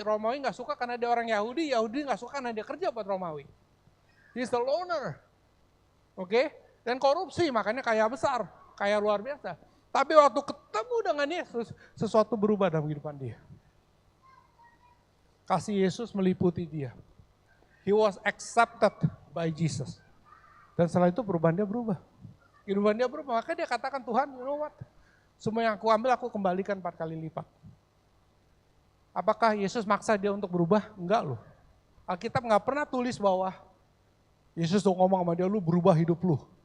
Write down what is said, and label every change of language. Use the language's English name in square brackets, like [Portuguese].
[Indonesian] Romawi nggak suka karena dia orang Yahudi, Yahudi nggak suka karena dia kerja buat Romawi. [English] He's the loner. [Indonesian] Oke? Dan korupsi, makanya kaya besar, kaya luar biasa. Tapi waktu ketemu dengan Yesus, sesuatu berubah dalam kehidupan dia. Kasih Yesus meliputi dia. [English] He was accepted by Jesus. [Indonesian] Dan setelah itu perubahan dia berubah. Kehidupan dia berubah, maka dia katakan Tuhan, [English] you know what? [Indonesian] Semua yang aku ambil aku kembalikan 4 kali lipat. Apakah Yesus maksa dia untuk berubah? Enggak loh. Alkitab nggak pernah tulis bahwa Yesus tuh ngomong sama dia, lu berubah hidup lu.